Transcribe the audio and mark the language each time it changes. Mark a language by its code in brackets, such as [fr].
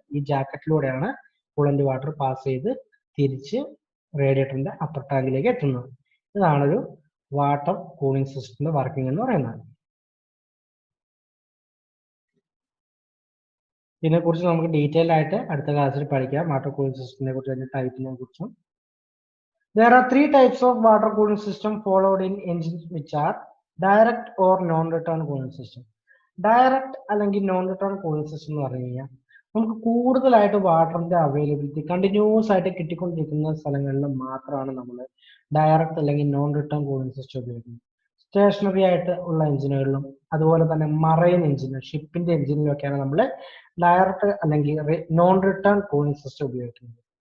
[ml] ഈ ജാക്കറ്റിലൂടെയാണ് coolant water pass ചെയ്ത് തിരിച്ച് റേഡിയേറ്ററിന്റെ അപ്പർ ടാങ്കിലേക്ക് എത്തുന്നത്. ഇതാണൊരു വാട്ടർ കൂളിംഗ് സിസ്റ്റത്തിന്റെ വർക്കിംഗ് എന്ന് പറയുന്നത്. ഇതിനെക്കുറിച്ച് നമുക്ക് ഡീറ്റെയിൽ ആയിട്ട് അടുത്ത ക്ലാസ്സിൽ പഠിക്കാം, വാട്ടർ കൂളിംഗ് സിസ്റ്റത്തിനെ കുറിച്ച്, അതിന്റെ ടൈപ്പിനെ കുറിച്ചും. [en] There are 3 types of water cooling system followed in engines, which are direct or non-return cooling system. [ml] Direct അല്ലെങ്കിൽ നോൺ റിട്ടേൺ കൂളിംഗ് സിസ്റ്റം എന്ന് പറഞ്ഞു കഴിഞ്ഞാൽ നമുക്ക് കൂടുതലായിട്ട് വാട്ടറിന്റെ അവൈലബിലിറ്റി കണ്ടിന്യൂസ് ആയിട്ട് കിട്ടിക്കൊണ്ടിരിക്കുന്ന സ്ഥലങ്ങളിൽ മാത്രമാണ് നമ്മൾ ഡയറക്റ്റ് അല്ലെങ്കിൽ നോൺ റിട്ടേൺ കൂളിംഗ് സിസ്റ്റം ഉപയോഗിക്കുന്നത്. സ്റ്റേഷനറി ആയിട്ട് ഉള്ള എഞ്ചിനുകളിലും അതുപോലെ തന്നെ മറൈൻ എഞ്ചിൻ, ഷിപ്പിന്റെ എഞ്ചിനിലൊക്കെയാണ് നമ്മൾ ഡയറക്റ്റ് അല്ലെങ്കിൽ നോൺ റിട്ടേൺ കൂളിംഗ് സിസ്റ്റം ഉപയോഗിക്കുന്നത്.